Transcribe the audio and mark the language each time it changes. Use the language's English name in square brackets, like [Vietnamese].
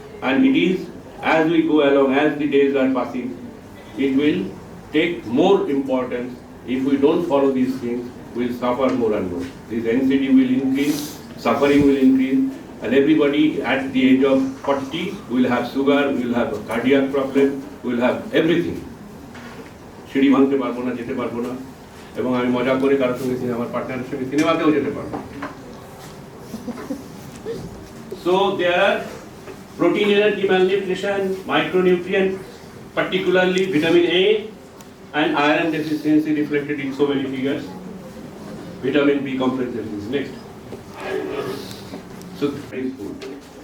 [English] And it is, as we go along, as the days are passing, it will take more importance. If we don't follow these things, we will suffer more and more. This anxiety will increase, suffering will increase, and everybody at the age of 40 will have sugar, will have a cardiac problem, will have everything. [Bangla] সিঁড়ি ভাঙতে পারবো না, যেতে পারবো না, এবং আমি মজা করে কারোর সঙ্গে আমার পার্টনারের সঙ্গে সিনেমাতেও যেতে পারবো। [English] So there are protein energy malnutrition, micronutrients, particularly vitamin A and iron deficiency reflected in so many figures. Vitamin B complex deficiency. Next. So is food.